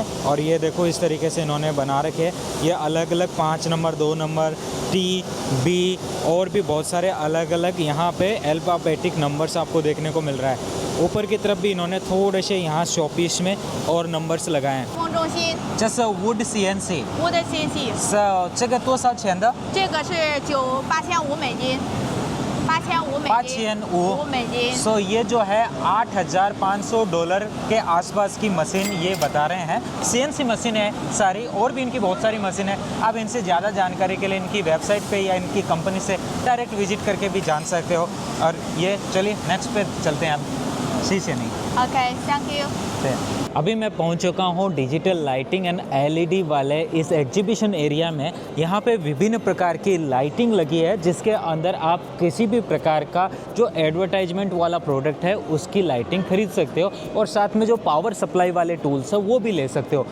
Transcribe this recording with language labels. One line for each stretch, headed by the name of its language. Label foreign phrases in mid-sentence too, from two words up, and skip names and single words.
Hindi: और ये देखो इस तरीके से इन्होंने बना रखे। ये अलग अलग 5 नंबर 2 नंबर T B और भी बहुत सारे अलग अलग यहाँ पे
English: alphabetic numbers
Hindi: आपको देखने को मिल रहा है। ऊपर की तरफ भी इन्होंने थोड़े से यहाँ शॉपीस में और नंबर्स लगाए हैं।
Chinese: 中中心
English: जैसे wood CNC ，Wood CNC，
Chinese: 这个多少钱的？这个是8500美金，8500美金，5美金。
Hindi: सो ये जो है $8,500 के आसपास की मशीन ये बता रहे हैं। CNC मशीन है सारी, और भी इनकी बहुत सारी मशीन है। आप इनसे ज़्यादा जानकारी के लिए इनकी वेबसाइट पे या इनकी कंपनी से डायरेक्ट विजिट करके भी जान सकते हो। और ये चलिए नेक्स्ट पे चलते हैं अब। शीशे नहीं
English: Okay, thank you.
Hindi: अभी मैं पहुंच चुका हूं
English: digital lighting and LED
Hindi: वाले इस
English: exhibition area
Hindi: में। यहां पे विभिन्न प्रकार की लाइटिंग लगी है जिसके अंदर आप किसी भी प्रकार का जो एडवर्टाइजमेंट वाला प्रोडक्ट है उसकी लाइटिंग खरीद सकते हो और साथ में जो
English: power supply
Hindi: वाले टूल्स है वो भी ले सकते हो।